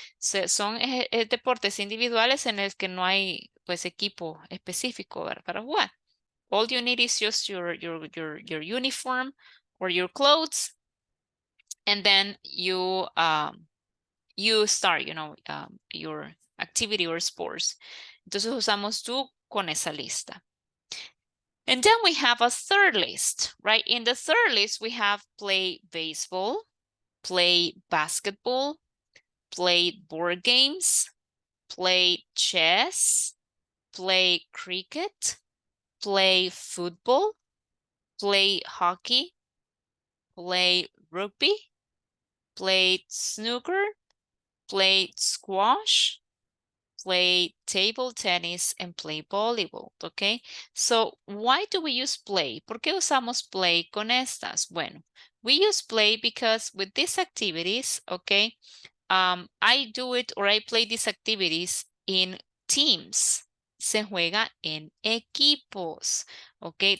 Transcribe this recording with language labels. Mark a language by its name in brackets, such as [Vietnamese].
[Spanish] Son deportes individuales en el que no hay pues equipo específico, ¿verdad? Para jugar. [English] All you need is just your uniform or your clothes, and then you start, your activity or sports. [Spanish] Entonces usamos do con esa lista. [English] And then we have a third list, right? In the third list, we have play baseball, play basketball, play board games, play chess, play cricket, play football, play hockey, play rugby, play snooker, play squash, play table tennis, and play volleyball, okay? So, why do we use play? [Spanish] ¿Por qué usamos play con estas? [English] Bueno, we use play because with these activities, okay, I do it or I play these activities in teams. [Spanish] Se juega en equipos, okay?